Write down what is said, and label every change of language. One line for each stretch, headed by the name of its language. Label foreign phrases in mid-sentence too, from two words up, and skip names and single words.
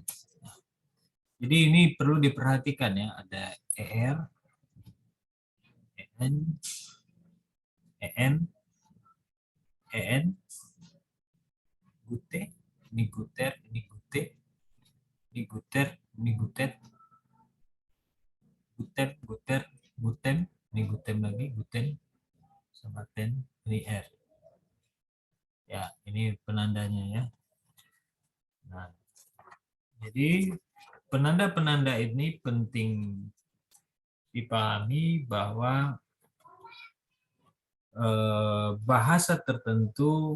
Indonesian: Jadi ini perlu diperhatikan ya, ada ER, EN, EN, EN,
German: gute, ini guter, ini gute, ini guter, ini gutet, guter, guter, guten, ini guten lagi, guten,
Indonesian: sama ten, ini R. Ya, ini penandanya ya. Nah, jadi penanda-penanda ini penting dipahami bahwa bahasa tertentu